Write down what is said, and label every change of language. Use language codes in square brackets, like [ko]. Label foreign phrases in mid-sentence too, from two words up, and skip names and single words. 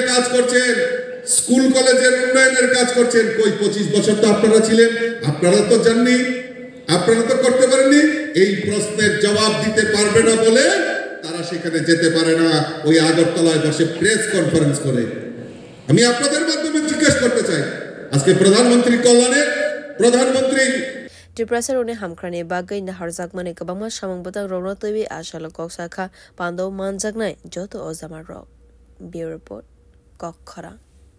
[bn] কাজ করছেন স্কুল কলেজের উন্নয়নের কাজ করছেন কই 25 বছর তো আপনারা ছিলেন আপনারা তো জাননি আপনারা তো করতে পারেননি এই প্রশ্নের জবাব দিতে পারবে না বলে তারা সেখানে যেতে পারে না ওই আগরতলায় বসে [en] press conference [bn] করে আমি আপনাদের মাধ্যমে জিজ্ঞেস করতে চাই আজকে প্রধানমন্ত্রী কল্যাণে প্রধানমন্ত্রী [trp] Triprasar one hamkrani bagay na harzakmane kabama samang butang rogno toiwe ashalo kok sakha pando manjagnai joto ozamar rog [en] Bureau Report [trp] Kokhara